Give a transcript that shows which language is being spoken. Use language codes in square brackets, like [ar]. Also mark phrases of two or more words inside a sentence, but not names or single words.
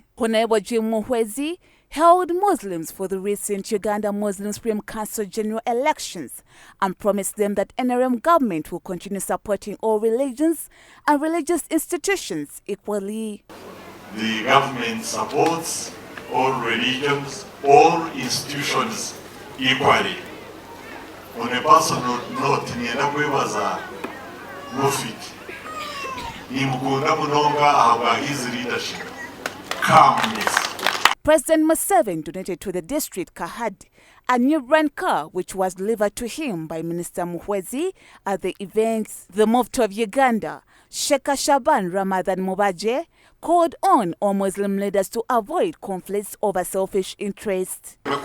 [en] Honorable Jim Muhwezi held Muslims for the recent Uganda Muslim Supreme Council general elections and promised them that NRM government will continue supporting all religions and religious institutions equally. The government supports all religions, all institutions equally. On a personal note, [nyn] nienda kwebaza Mufti nimukunda munonga aba [en] his leadership, [nyn] calmness. [en] President Museveni donated to the district Khadi a new brand car which was delivered to him by Minister Muhwezi at the event. The Mufti of Uganda, Sheikh Shaban Ramadan Mubaje, called on all Muslim leaders to avoid conflicts over selfish interests.